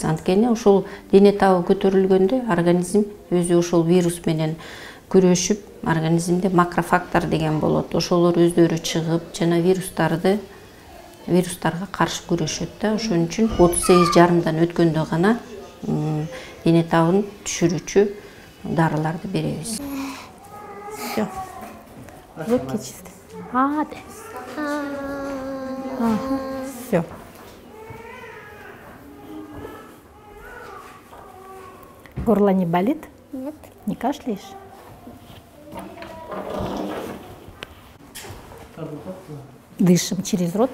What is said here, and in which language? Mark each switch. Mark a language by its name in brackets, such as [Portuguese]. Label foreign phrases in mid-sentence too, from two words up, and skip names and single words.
[Kyrgyz] Анткени ошол дене табы көтөрүлгөндө организм өзү ошол вирус менен күрөшүп, организмде макрофактор деген болот. Ошолор өздөрү чыгып, жана вирустарга каршы күрөшөт да. Ошон үчүн 38,5 өткөндө гана дене табын түшүрүүчү дарыларды беребиз. [Russian] Всё. Зубки чистые. Да. Всё. Горло не болит? Нет. Не кашляешь? Дышим через рот.